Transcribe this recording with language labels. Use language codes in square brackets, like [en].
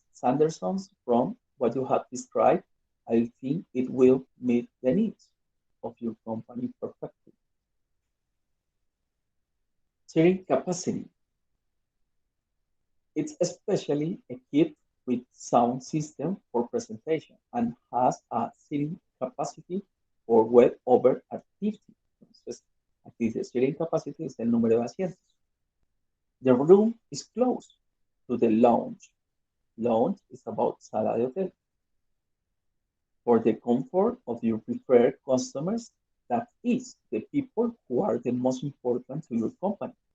[en] Sanderson's from what you have described, I think it will meet the needs of your company perfectly. Sharing capacity. It's especially equipped with sound system for presentation and has a seating capacity for well over at 50. [es] Entonces, aquí dice seating capacity es el número de asientos. [en] The room is close to the lounge. Lounge is about [es] sala de hotel. [en] for the comfort of your preferred customers, that is, the people who are the most important to your company.